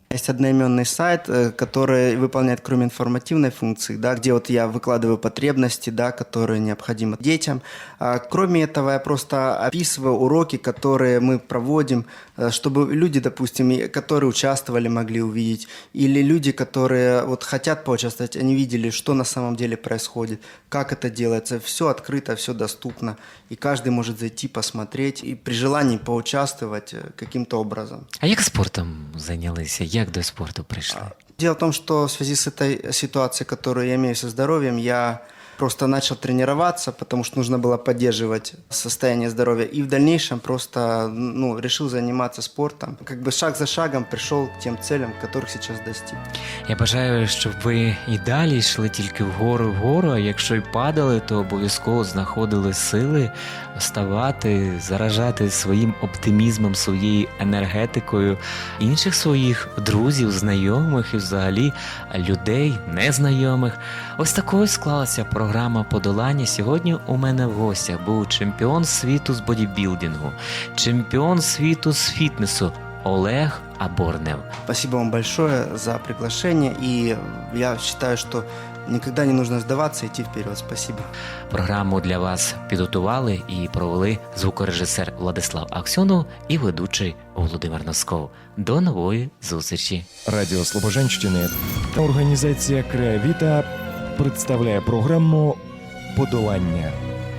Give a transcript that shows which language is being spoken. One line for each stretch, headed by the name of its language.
Russian: Есть одноименный сайт, который выполняет, кроме информативной функции, да, где вот я выкладываю потребности, да, которые необходимы детям. Кроме этого, я просто описываю уроки, которые мы проводим, чтобы люди, допустим, которые участвовали, могли увидеть, или люди, которые вот хотят поучаствовать, они видели, что на самом деле происходит, как это делается. Все открыто, все доступно, и каждый может зайти, посмотреть, и при желании поучаствовать каким-то образом.
Ukrainian: А як спортом зайнялися? Як до спорту прийшли?
Russian: Дело в том, что в связи с этой ситуацией, которую я имею со здоровьем, я просто начал тренироваться, потому что нужно было поддерживать состояние здоровья. И в дальнейшем просто решил заниматься спортом. Как бы шаг за шагом пришел к тем целям, которых сейчас достиг.
Ukrainian: Я бажаю, щоб ви і далі йшли тільки вгору, а якщо й падали, то обов'язково знаходили сили вставати, заражати своїм оптимізмом, своєю енергетикою інших своїх друзів, знайомих і взагалі людей незнайомих. Ось такою склалася програма «Подолання». Сьогодні у мене в гостях був чемпіон світу з бодібілдингу, чемпіон світу з фітнесу Олег Аборнев.
Russian: Спасибо вам большое за приглашение, и я считаю, что никогда не нужно сдаваться, идти вперед. Спасибо.
Ukrainian: Програму для вас підготували і провели звукорежисер Владислав Аксьонов і ведучий Володимир Носков. До нової зустрічі. Радіо Слобожанщини та організація Креавіта представляє програму «Подолання».